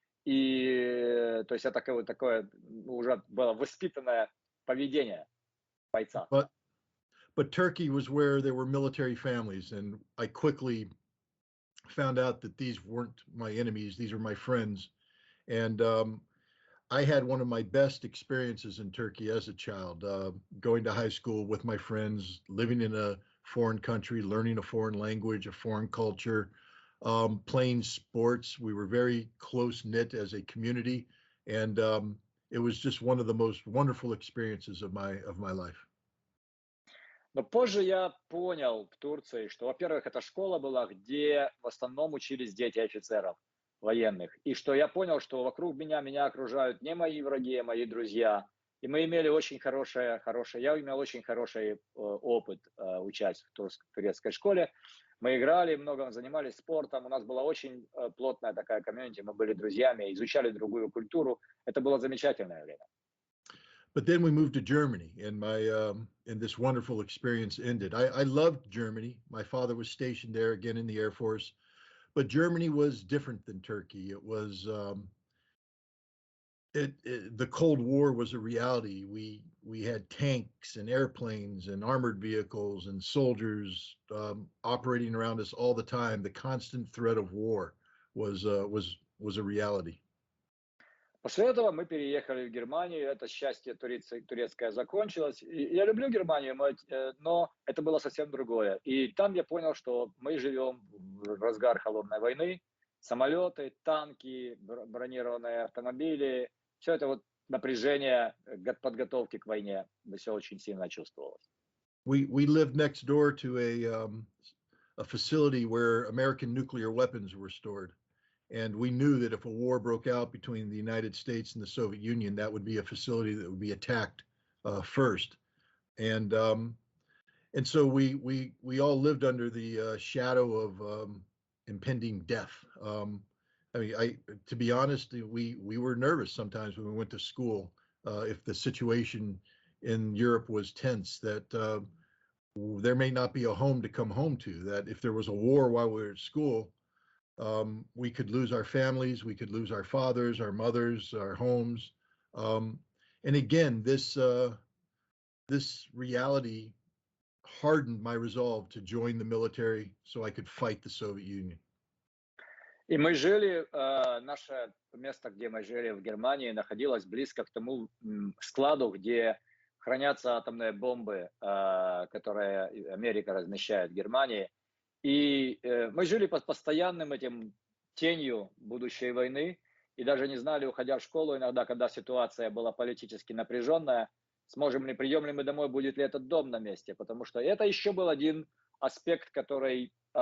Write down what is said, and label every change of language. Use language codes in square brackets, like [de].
[ru] И, то есть, это такое уже было воспитанное поведение бойца. [en] But Turkey was where there were military families, and I quickly found out that these weren't my enemies; these were my friends. And I had one of my best experiences in Turkey as a child, going to high school with my friends, living in a foreign country, learning a foreign language, a foreign culture, playing sports. We were very close-knit as a community, and it was just one of the most wonderful experiences of my life. [ru] Но позже я понял в Турции, что, во-первых, эта школа была, где в основном учились дети офицеров военных. И что я понял, что вокруг меня окружают не мои враги, а мои друзья. И мы имели очень я имел очень хороший опыт участия в турецкой школе. Мы играли, много занимались спортом. У нас была очень плотная такая комьюнити. Мы были друзьями, изучали другую культуру. Это было замечательное время. [en] But then we moved to Germany, and and this wonderful experience ended. I loved Germany. My father was stationed there again in the Air Force, but Germany was different than Turkey. It was the Cold War was a reality. We had tanks and airplanes and armored vehicles and soldiers operating around us all the time. The constant threat of war was a reality. [ru] После этого мы переехали в Германию, это счастье турецкое закончилось. И я люблю Германию, но это было совсем другое. И там я понял, что мы живем в разгар холодной войны. Самолеты, танки, бронированные автомобили. Все это вот напряжение подготовки к войне. Все очень сильно чувствовалось. [en] We lived next door to a facility where American nuclear weapons were stored. And we knew that if a war broke out between the United States and the Soviet Union, that would be a facility that would be attacked first. And so we all lived under the shadow of impending death. I mean, to be honest, we were nervous sometimes when we went to school if the situation in Europe was tense, that there may not be a home to come home to, that if there was a war while we were at school, we could lose our families, we could lose our fathers, our mothers, our homes. And again, this reality hardened my resolve to join the military so I could fight the Soviet Union. [ru] И мы жили, наше место, где мы жили в Германии, находилось близко к тому складу, где хранятся атомные бомбы, которые Америка размещает в Германии. И мы жили под постоянным этим тенью будущей войны, и даже не знали, уходя в школу иногда, когда ситуация была политически напряженная, придем ли мы домой, будет ли этот дом на месте, потому что это еще был один аспект, который